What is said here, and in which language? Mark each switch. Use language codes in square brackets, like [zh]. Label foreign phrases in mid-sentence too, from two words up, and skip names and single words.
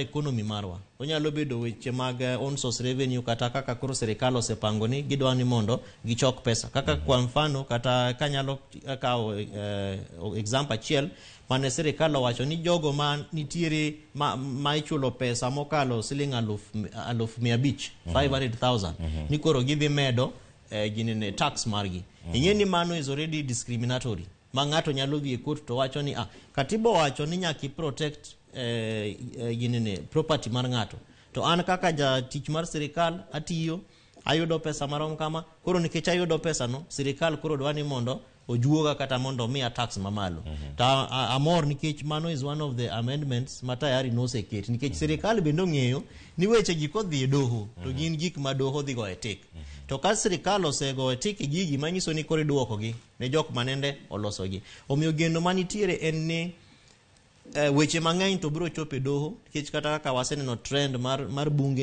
[luo] economy marwa onyalo bedo weche mag [en] on source revenue [luo] kata kaka koro serikal osepango ni gidwa ni mondo gichok pesa kaka [sw] kwa mfano [luo] kata kanyalo kawo example achiel mane serikal owacho ni jogo ma nitiere ma ichulo pesa mokalo siling 500,000 ni koro gidhi medo ginene tax margi. Ingeni mano [en] is already discriminatory. [luo] Mangato nyalo dhi e court to wacho ni katiba wacho ni nyaki protect ginene property mar ngato. To an kaka ja tich mar sirikal atiyo ayudo pesa marom kama koro nikech ayudo pesa no sirikal koro dwani mondo ojuoga kata mondo miya tax mamalo. Ta amor nikech mano [en] is one of the amendments [luo] matayari no seket nikech sirikal bendo ng'eyo ni weche gi kodhi e doho to gin gik ma doho dhi go e tik. To ka sirikal osego e tik gigi manyiso ni koro duoko gi ne jok manende oloso gi. Omiyo geno manitiere en ni weche mang'eny to biro chope doho nikech kata kaka waseneno trend mar bunge